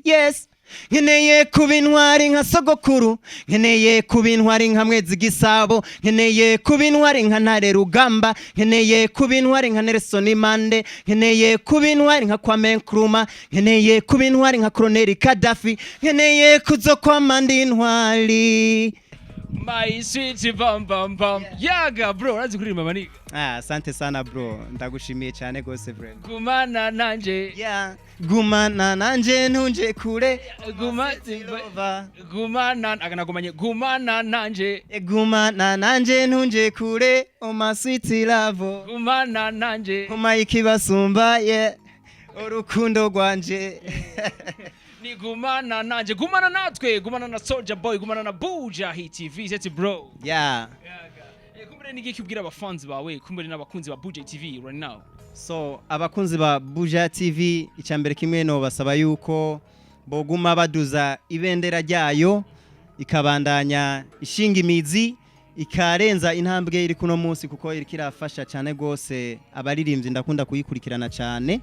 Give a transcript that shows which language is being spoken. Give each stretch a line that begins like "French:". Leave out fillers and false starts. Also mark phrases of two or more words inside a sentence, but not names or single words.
Rundi: Yes, nkeneye kuba intwari nka sogokuru, nkeneye kuba intwari nka mwezi igisabo, nkeneye kuba intwari nka ntare rugamba, nkeneye kuba intwari nka Nelson Mande, nkeneye kuba intwari nka Kwame Nkrumah, nkeneye kuba intwari nka Colonel Gaddafi, nkeneye kuzokwama ndi intwari.
English: My sweet bam bam bam.
Rundi: Yaga bro, urazi kuririmba maniga.
Swahili: Asante sana
Rundi: bro, ndagushimiye cyane gose bro. Gumana nanje. Yeah, gumana nanje ntunje kure, gumana akanagumanye gumana nanje. Gumana nanje ntunje kure,
English: oh my sweet love.
Rundi: Gumana nanje. Kuma ikibasumba yeah, urukundo rwanje. Ni gumana nanje, gumana natwe, gumana na Soja Boy, gumana na Bujahit TV, seti bro.
English: Yeah.
Rundi: Kumbure niki kubwira abafanzi bawe, kumbure n'abakunzi ba Bujahit TV
English: right now.
Rundi: So abakunzi ba Bujahit TV icyambere kimwe no basaba yuko boguma baduza ibendera ryayo, ikabandanya ishinga imizi, ikarenza intambwe iri kuno munsi, kuko iri kirafasha cyane gose abaririmbyi ndakunda kuyikurikirana cyane.